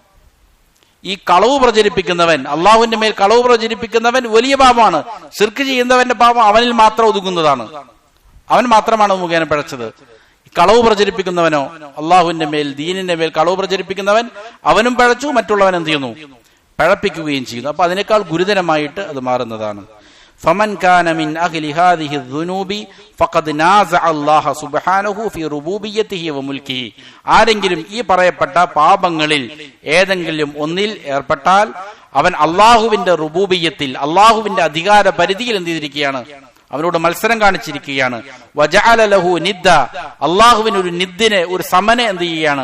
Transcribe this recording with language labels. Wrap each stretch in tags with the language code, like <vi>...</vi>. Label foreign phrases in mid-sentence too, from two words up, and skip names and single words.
<ml>ഈ കളവ് പ്രചരിപ്പിക്കുന്നവൻ, അള്ളാഹുവിന്റെ മേൽ കളവ് പ്രചരിപ്പിക്കുന്നവൻ വലിയ പാപമാണ്. ശിർക്ക് ചെയ്യുന്നവന്റെ പാപം അവനിൽ മാത്രം ഒതുങ്ങുന്നതാണ്. അവൻ മാത്രമാണ് മുഖേന പിഴച്ചത്. കളവ് പ്രചരിപ്പിക്കുന്നവനോ അള്ളാഹുവിന്റെ മേൽ ദീനിന്റെ മേൽ കളവ് പ്രചരിപ്പിക്കുന്നവൻ അവനും പിഴച്ചു, മറ്റുള്ളവൻ എന്ത് ചെയ്യുന്നു? പിഴപ്പിക്കുകയും ചെയ്യുന്നു. അപ്പൊ അതിനേക്കാൾ ഗുരുതരമായിട്ട് അത് മാറുന്നതാണ്.</ml> <ar>فمن كان من أهل هذه الذنوب فقد نازع الله سبحانه في ربوبيته وملكه.</ar> <ml>ആരെങ്കിലും ഈ പറയപ്പെട്ട പാപങ്ങളിൽ ഏതെങ്കിലും ഒന്നിൽ ഏർപ്പെട്ടാൽ അവൻ അള്ളാഹുവിന്റെ റുബൂബിയ്യത്തിൽ, അള്ളാഹുവിന്റെ അധികാര പരിധിയിൽ എന്ത് ചെയ്തിരിക്കുകയാണ്? അവനോട് മത്സരം കാണിച്ചിരിക്കുകയാണ്.</ml> <ar>وجعل له ندا,</ar> <ml>അള്ളാഹുവിന് ഒരു നിദ്ദിനെ, ഒരു സമനെ എന്ത് ചെയ്യുകയാണ്?</ml>